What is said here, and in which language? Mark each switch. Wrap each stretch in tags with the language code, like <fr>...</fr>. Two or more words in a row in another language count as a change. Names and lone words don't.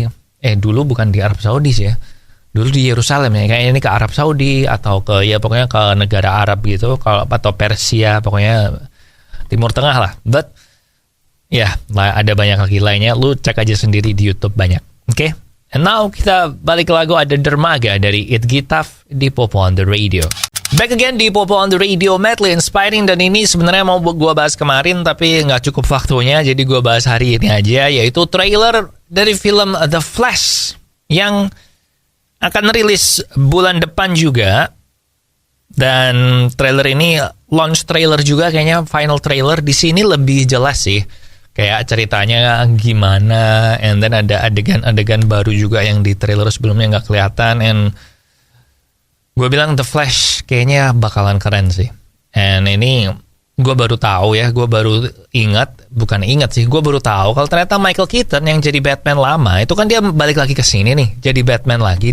<id>Dulu bukan di Arab Saudi sih ya. Dulu di Yerusalem ya. Kayaknya ini ke Arab Saudi atau ke, ya pokoknya ke negara Arab gitu, atau Persia, pokoknya Timur Tengah lah. But ya, ada banyak lagi lainnya. Lu cek aja sendiri di YouTube banyak. Oke.</id> <en>And now</en> <id>kita balik ke lagu ada Dermaga dari It Gitaf di Popo on the Radio.</id> <en>Back again</en> <id>di Popo on the Radio,</id> <en>Madly Inspiring.</en> <id>Dan ini sebenarnya mau gue bahas kemarin tapi nggak cukup waktunya, jadi gue bahas hari ini aja, yaitu trailer dari film The Flash yang akan rilis bulan depan juga. Dan trailer ini</id> <en>launch trailer</en> <id>juga, kayaknya</id> <en>final trailer</en> <id>di sini lebih jelas sih, kayak ceritanya gimana.</id> <en>And then</en> <id>ada adegan-adegan baru juga yang di trailer sebelumnya nggak kelihatan. And gue bilang The Flash kayaknya bakalan keren sih. And ini gue baru tahu ya, gue baru gue baru tahu kalau ternyata Michael Keaton yang jadi Batman lama itu kan dia balik lagi ke sini nih jadi Batman lagi.</id>